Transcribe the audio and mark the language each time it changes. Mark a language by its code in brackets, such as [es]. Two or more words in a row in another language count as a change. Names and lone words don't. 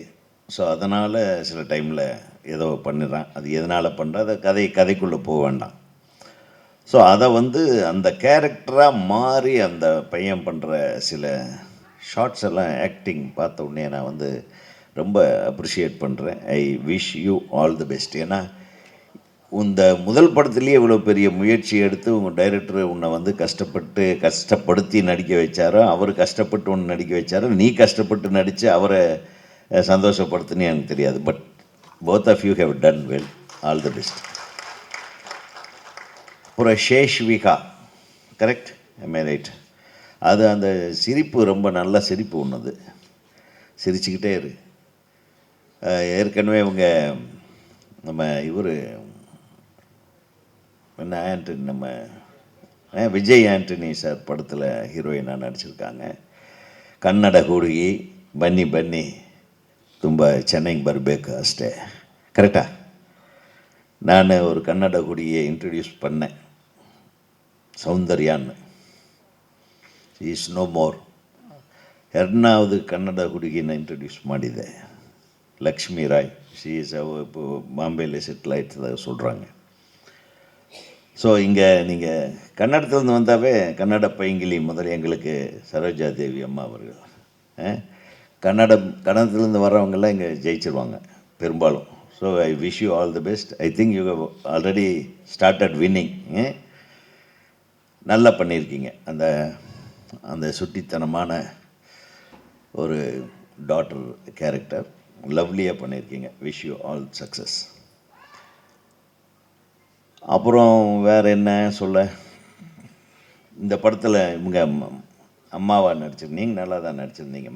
[ta] ஸோ அதனால் சில டைமில் ஏதோ பண்ணிடுறான். அது எதனால் பண்ணுற அதை கதைக்குள்ளே போக வேண்டாம். ஸோ அதை வந்து அந்த கேரக்டராக மாறி அந்த பையன் பண்ணுற சில ஷார்ட்ஸ் எல்லாம் ஆக்டிங் பார்த்த உடனே நான் வந்து ரொம்ப அப்ரிஷியேட் பண்ணுறேன். [en] I wish you all the best. [ta] ஏன்னா இந்த முதல் படத்துலேயே இவ்வளோ பெரிய முயற்சி எடுத்து உங்கள் டைரக்டர் உன்னை வந்து கஷ்டப்படுத்தி நடிக்க வச்சாரோ, அவர் கஷ்டப்பட்டு ஒன்று நடிக்க வச்சாரோ, நீ கஷ்டப்பட்டு நடித்து அவரை சந்தோஷப்படுத்துன்னு எனக்கு தெரியாது. [en] But both of you have done well. All the best. அப்புறம் ஷேஷ்விகா, correct, am I right? [ta] அது அந்த சிரிப்பு ரொம்ப நல்ல சிரிப்பு ஒன்றுது, சிரிச்சுக்கிட்டே இரு. ஏற்கனவே இவங்க நம்ம இவர் என்ன ஆண்டனி, நம்ம விஜய் ஆண்டனி சார் படத்தில் ஹீரோயினாக நடிச்சிருக்காங்க. [kn] கன்னட ಹುಡುಗಿ ಬನ್ನಿ ಬನ್ನಿ ತುಂಬ ಚೆನ್ನಾಗಿ ಬರಬೇಕು ಅಷ್ಟೇ, [ta] கரெக்டா? நான் ஒரு கன்னட ಹುಡುಗಿயை இன்ட்ரடியூஸ் பண்ணேன், ಸೌಂದರ್ಯಾன்னு. [en] is no more. [kn] ಎರಡನಾவது ಕನ್ನಡ ಹುಡುಗಿನ ಇಂಟ್ರೊಡ್ಯೂಸ್ ಮಾಡಿದೆ, [ta] லக்ஷ்மி ராய். [en] she is [ta] இப்போ பாம்பேயில் செட்டில் ஆகிட்டு சொல்கிறாங்க. ஸோ இங்கே நீங்கள் கன்னடத்துலேருந்து வந்தாவே கன்னட பைங்கிலி முதல் எங்களுக்கு சரோஜா தேவி அம்மா அவர்கள். கன்னடத்துலேருந்து வர்றவங்கெல்லாம் இங்கே ஜெயிச்சிருவாங்க பெரும்பாலும். [en] So I wish you all the best. I think you have already started winning. [ta] நல்லா பண்ணியிருக்கீங்க. அந்த அந்த சுட்டித்தனமான ஒரு [en] daughter character [ta] லவ்லியாக பண்ணியிருக்கீங்க. [en] Wish you all success. [ta] அப்புறம் வேறு என்ன சொல்ல, இந்த படத்தில் இவங்க அம்மாவாக நடிச்சிருந்தீங்க, நல்லா தான் நடிச்சிருந்தீங்கம்மா.